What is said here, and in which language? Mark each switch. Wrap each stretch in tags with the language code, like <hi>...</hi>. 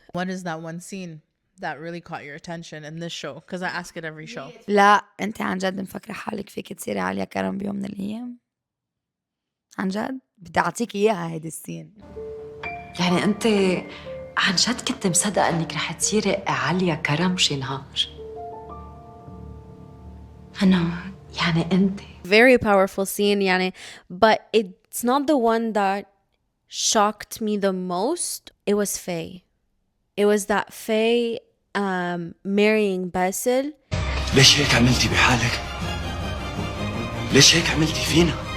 <en>What is that one scene that really caught your attention in this show? Because I ask it every show.</en> <ar>لا أنت عن جد مفكرة حالك فيك تصيري عليا كرم بيوم من الأيام؟ عن جد؟ بدي أعطيك إياها هيدي السين. يعني أنت عن جد كنت مصدقة إنك رح تصيري عليا كرم شي نهار؟ أنا يعني أنت.</ar> <en>Very powerful scene,</en> <ar>يعني,</ar> <en>but it's not the one that shocked me the most. It was Faye. It was that Faye marrying Basil.</en> <ar>ليش هيك عملتي بحالك؟ ليش هيك عملتي فينا؟</ar>